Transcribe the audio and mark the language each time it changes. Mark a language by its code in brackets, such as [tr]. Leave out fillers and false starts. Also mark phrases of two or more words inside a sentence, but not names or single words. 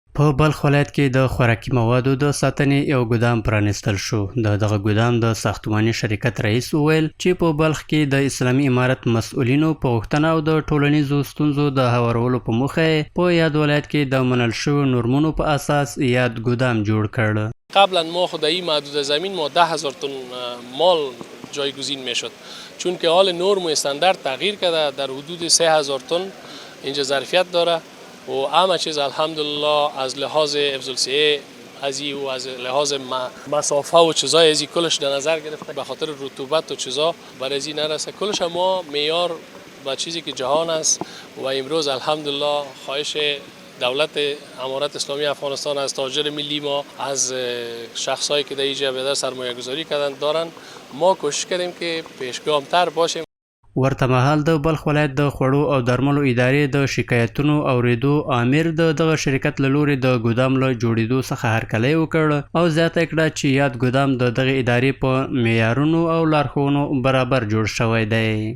[ps] په بلخ ولایت کې د خوراکي موادو د ساتنې یو ګودام پرانیستل شو. د دغه ګودام د ساختماني شرکت رئیس وویل چې په بلخ کې د اسلامي امارت مسؤلینو په غوښتنه او د ټولنیزو ستونزو د هوارولو په موخه په یاد ولایت کې د منل شویو نورمونو په اساس یاد ګودام جوړ کړ. [fa] قبلا ما خدایی محدود زمین ما 10,000 تن مال جایگزین میشد، چون که حال نرم و استاندارد تغییر کرده، در حدود 3,000 تن اینجا ظرفیت داره و همه چیز الحمدلله از لحاظ حفظ الصحه ازی و از لحاظ مسافه و چیزای ازی کلش در نظر گرفته، به خاطر رطوبت و چیزا بر ازی نرسه. کلش ما معیار و چیزی که جهان است و امروز الحمدلله خواهش دولت امارت اسلامی افغانستان از تاجر ملی ما از شخصایی که در اینجا به سرمایه گذاری کردن دارن، ما کوشش کردیم که پیشگامتر باشیم. [ps] ورته مهال د بلخ ولایت د خوړو او درملو ادارې د شکایتونو اوریدو امیر د دغه شرکت له لوري د ګودام له جوړېدو څخه هرکلی وکړ او زیاته کړه چې یاد ګودام د دغه ادارې په معیارونو او لارښوونو برابر جوړ شوی دی.